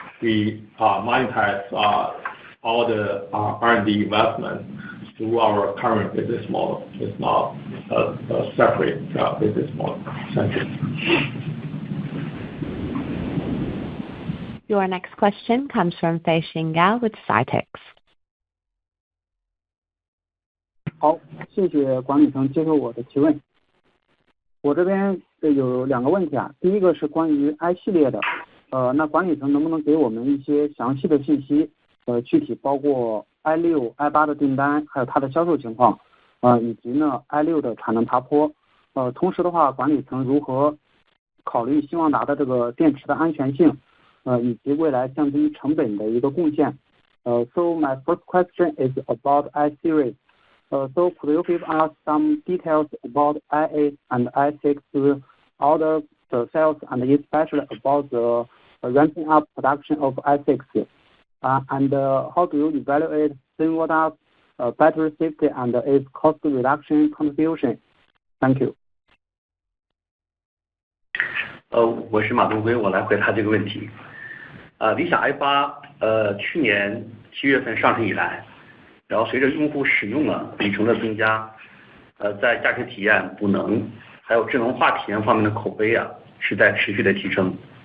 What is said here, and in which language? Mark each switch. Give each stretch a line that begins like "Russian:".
English: We monetize all the R&D investment through our current business model. It's not a separate business model. Thank you. Your next question comes from Feixing Gao with Citex.
Chinese: 好，谢谢管理层接受我的提问。我这边有2个问题啊，第一个是关于 I 系列的，那管理层能不能给我们一些详细的信息，具体包括 I6、I8 的订单，还有它的销售情况，以及呢 I6 的产能爬坡，同时的话，管理层如何考虑希望达的这个电池的安全性，以及未来降低成本的一个贡献。
English: So my first question is about I series. So could you give us some details about I8 and I6 order the sales and especially about the ramping up production of I6? And how do you evaluate thin-watt battery safety and its cost reduction contribution? Thank you.
Chinese: 我是马东辉，我来回答这个问题。理想 i8 去年7月份上市以来，然后随着用户使用里程的增加，在驾驶体验、补能还有智能化体验方面的口碑是在持续的提升。